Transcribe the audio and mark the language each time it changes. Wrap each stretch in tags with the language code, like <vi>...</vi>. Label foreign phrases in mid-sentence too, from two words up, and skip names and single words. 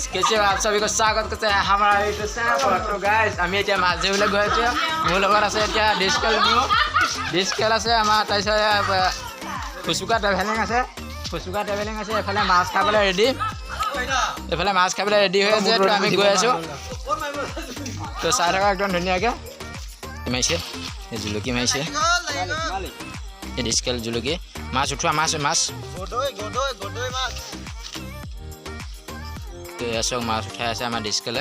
<hi>नमस्ते आप सभी को स्वागत करते हैं हमारा यूट्यूब चैनल पर।</hi> <as>तो गाइस আমি এতিয়া মাছ ধৰিবলৈ গৈ আছোঁ। মোৰ লগত আছে এতিয়া ডিস্কেল আছে আমাৰ, তাৰপিছত ফুচুকা ট্ৰেভেলিং আছে এফালে মাছ খাবলৈ ৰেডি হৈ আছে। তো আমি গৈ আছোঁ, তো চাই থকা একদম ধুনীয়াকৈ মাৰিছে, জুলুকি মাৰিছে এই ডিস্কেল জুলুকি মাছ উঠোৱা মাছ তো এসব মাছ উঠাই আছে আমাৰ ডিস্কেলে।</as>